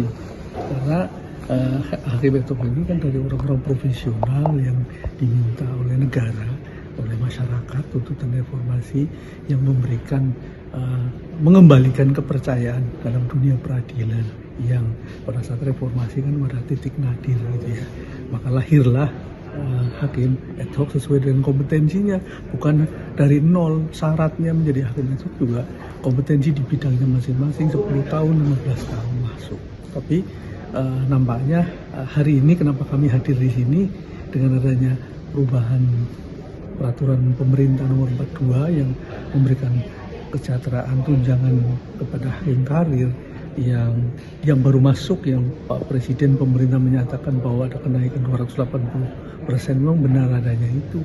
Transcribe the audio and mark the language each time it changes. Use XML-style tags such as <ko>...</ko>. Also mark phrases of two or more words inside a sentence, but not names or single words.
<id>Karena Hakim Ad Hoc ini kan dari orang-orang profesional yang diminta oleh negara, oleh masyarakat, tuntutan reformasi yang memberikan mengembalikan kepercayaan dalam dunia peradilan yang pada saat reformasi kan pada titik nadir gitu ya. Maka lahirlah hakim ad hoc sesuai dengan kompetensinya, bukan dari nol. Syaratnya menjadi hakim ad hoc juga kompetensi di bidangnya masing-masing, 10 tahun, 15 tahun masuk. Tapi nampaknya hari ini kenapa kami hadir di sini dengan adanya perubahan peraturan pemerintah nomor 42 yang memberikan kesejahteraan tunjangan kepada hakim karir yang baru masuk, yang Pak Presiden pemerintah menyatakan bahwa ada kenaikan 280%, memang benar adanya itu.</id>